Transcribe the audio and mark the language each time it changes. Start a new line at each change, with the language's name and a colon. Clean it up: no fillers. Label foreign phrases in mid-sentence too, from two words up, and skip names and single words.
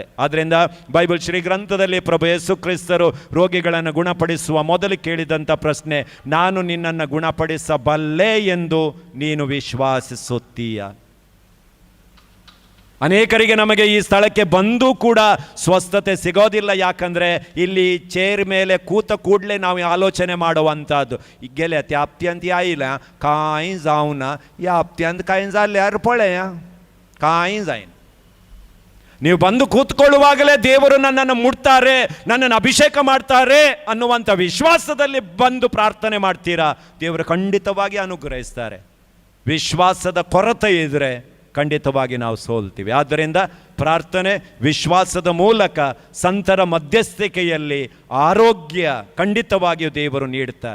Kannada: ಆದ್ದರಿಂದ ಬೈಬಲ್ ಶ್ರೀ ಗ್ರಂಥದಲ್ಲಿ ಪ್ರಭು ಯೇಸು ಕ್ರಿಸ್ತರು ರೋಗಿಗಳನ್ನು ಗುಣಪಡಿಸುವ ಮೊದಲು ಕೇಳಿದಂಥ ಪ್ರಶ್ನೆ, ನಾನು ನಿನ್ನನ್ನು ಗುಣಪಡಿಸಬಲ್ಲೆ ಎಂದು ನೀನು ವಿಶ್ವಾಸಿಸುತ್ತೀಯ? ಅನೇಕರಿಗೆ ನಮಗೆ ಈ ಸ್ಥಳಕ್ಕೆ ಬಂದು ಕೂಡ ಸ್ವಸ್ಥತೆ ಸಿಗೋದಿಲ್ಲ. ಯಾಕಂದರೆ ಇಲ್ಲಿ ಚೇರ್ ಮೇಲೆ ಕೂತ ಕೂಡಲೇ ನಾವು ಆಲೋಚನೆ ಮಾಡುವಂಥದ್ದು,
Konkani: गेल्या त्या हप्त्यांत आयल्या कांय जावना, ह्या हप्त्यांत कांय जाल्यार पळया कांय जायना.
Kannada: ನೀವು ಬಂದು ಕೂತ್ಕೊಳ್ಳುವಾಗಲೇ ದೇವರು ನನ್ನನ್ನು ಮುಟ್ತಾರೆ, ನನ್ನನ್ನು ಅಭಿಷೇಕ ಮಾಡ್ತಾರೆ ಅನ್ನುವಂಥ ವಿಶ್ವಾಸದಲ್ಲಿ ಬಂದು ಪ್ರಾರ್ಥನೆ ಮಾಡ್ತೀರಾ, ದೇವರು ಖಂಡಿತವಾಗಿ ಅನುಗ್ರಹಿಸ್ತಾರೆ. ವಿಶ್ವಾಸದ ಕೊರತೆ ಇದ್ದರೆ ಖಂಡಿತವಾಗಿ ನಾವು ಸೋಲ್ತೀವಿ. ಆದ್ದರಿಂದ ಪ್ರಾರ್ಥನೆ, ವಿಶ್ವಾಸದ ಮೂಲಕ ಸಂತರ ಮಧ್ಯಸ್ಥಿಕೆಯಲ್ಲಿ ಆರೋಗ್ಯ ಖಂಡಿತವಾಗಿಯೂ ದೇವರು ನೀಡುತ್ತಾರೆ.